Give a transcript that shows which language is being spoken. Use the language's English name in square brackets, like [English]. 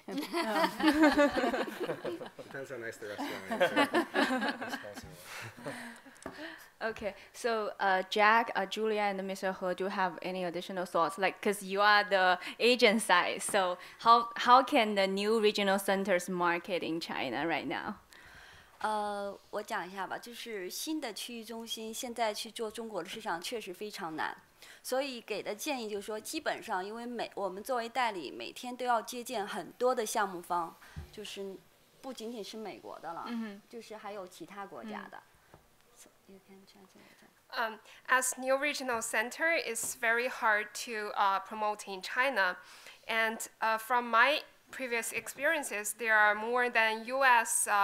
[English] Depends how nice the restaurant is. Okay, so Jack, Julia, and Mr. He, do you have any additional thoughts? Because you are the agent side, so how can the new regional centers market in China right now? [Chinese] 我讲一下吧，就是新的区域中心现在去做中国的市场确实非常难，所以给的建议就是说，基本上因为我们作为代理，每天都要接见很多的项目方，就是不仅仅是美国的了，就是还有其他国家的。 [English] You can translate. As new regional center, it's very hard to promote in China, and from my previous experiences, there are more than U.S.